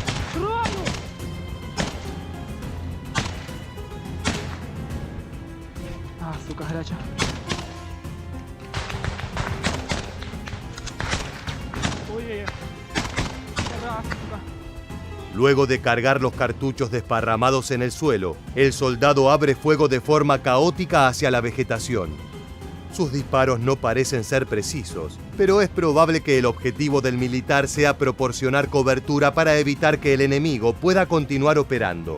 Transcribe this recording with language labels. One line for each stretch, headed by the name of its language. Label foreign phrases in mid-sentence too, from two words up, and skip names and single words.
Russian: А, сука, горячая. Ой-ой-ой. Раз, сука.
Spanish: Luego de cargar los cartuchos desparramados en el suelo, el soldado abre fuego de forma caótica hacia la vegetación. Sus disparos no parecen ser precisos, pero es probable que el objetivo del militar sea proporcionar cobertura para evitar que el enemigo pueda continuar operando.